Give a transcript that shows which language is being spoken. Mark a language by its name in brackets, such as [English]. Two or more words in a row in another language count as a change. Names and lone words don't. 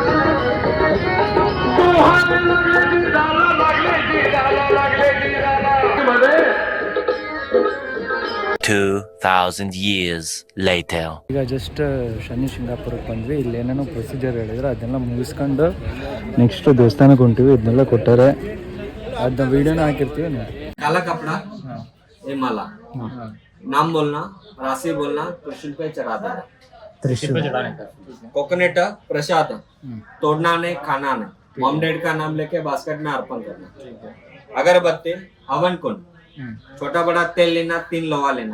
[English] 2,000 years later. [Kannada] ಈಗ ಜಸ್ಟ್ ಶನಿ ಶಿಂಗಾಪುರಕ್ಕೆ ಬಂದ್ವಿ. ಇಲ್ಲಿ ಏನೇನೋ ಪ್ರೊಸೀಜರ್ ಹೇಳಿದ್ರು ಅದನ್ನೆಲ್ಲ ಮುಗಿಸ್ಕೊಂಡು ನೆಕ್ಸ್ಟ್ ದೇವಸ್ಥಾನಕ್ಕೆ ಹೊಂಟಿವಿ. ಇದನ್ನೆಲ್ಲ ಕೊಟ್ಟಾರೆ, ಅದನ್ನ ವಿಡಿಯೋನ ಹಾಕಿರ್ತೀವಿ ನೋಡಿ. [Hindi] काला कपड़ा, ये माला, नाम बोलना, राशि बोलना, त्रिशूल पे चढ़ा देना. कोकोनट प्रसाद तोड़ना नहीं, खाना नहीं. [English] mom dad [Hindi] का नाम लेके बास्केट में अर्पण करना. अगरबत्ती, हवन कुंड, छोटा बड़ा तेल लेना, 3 लोहा लेना.